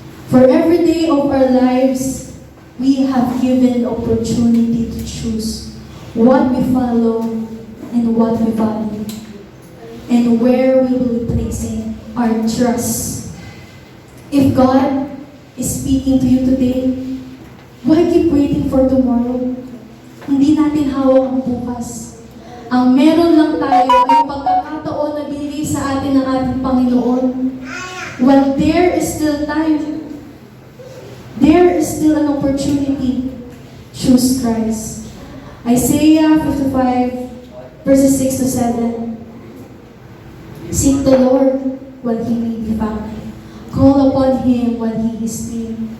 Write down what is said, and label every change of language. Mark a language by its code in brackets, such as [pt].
[en] For every day of our lives, we have given opportunity to choose what we follow and what we value, and where we will be placing our trust. If God is speaking to you today, why keep waiting for tomorrow? [tl] Hindi natin hawak ang bukas. Ang meron lang tayo ay pagkakataon na binigay sa atin ng ating Panginoon. [en] Well, there is still time. There is still an opportunity. Choose Christ. Isaiah 55, verses 6 to 7. Seek the Lord while He may be found. Call upon Him while He is near.